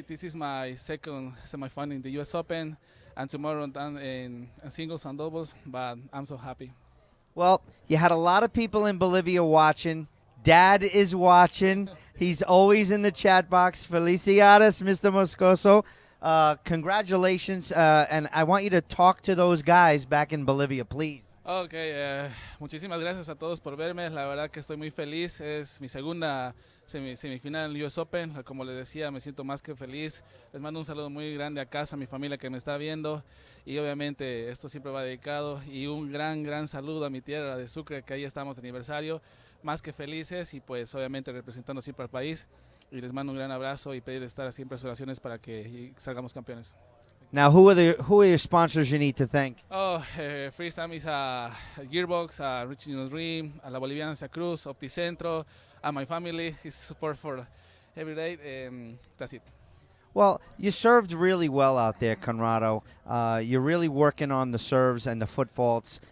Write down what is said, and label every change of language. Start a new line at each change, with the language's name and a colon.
English: This is my second semifinal in the U.S. Open, and tomorrow I'm in singles and doubles, but I'm so happy. Well, you had a lot of people in Bolivia watching. Dad is watching. He's always in the chat box. Felicidades, Mr. Moscoso. Congratulations, and I want you to talk to those guys back in Bolivia, please.
Spanish: Okay, muchísimas gracias a todos por verme. La verdad que estoy muy feliz. Es mi segunda semifinal en el US Open. Como les decía, me siento más que feliz. Les mando un saludo muy grande a casa, a mi familia que me está viendo. Y obviamente esto siempre va dedicado. Y un gran saludo a mi tierra de Sucre, que ahí estamos de aniversario. Más que felices y pues obviamente representando siempre al país. Y les mando un gran abrazo y pedir de estar siempre a sus oraciones para que salgamos campeones.
English: Now, who are your sponsors you need to thank? First time is Gearbox, Richard Dream, La Boliviana Santa Cruz, Opticentro, and my family. His support for every day. That's it. Well, you served really well out there, Conrado. You're really working on the serves and the foot faults.